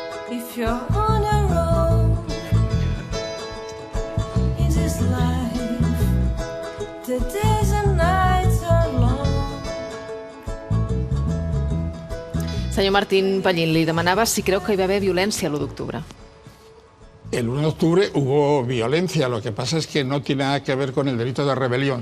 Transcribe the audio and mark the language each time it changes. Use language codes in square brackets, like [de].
[en] If you're on your own in this life, the days and nights are long. [ca] Senyor Martín Pallín, li demanava si creu que hi va haver violència l'1 d'octubre. [es] El 1 de octubre hubo violencia, lo que pasa es que no tiene nada que ver con el delito de rebelión.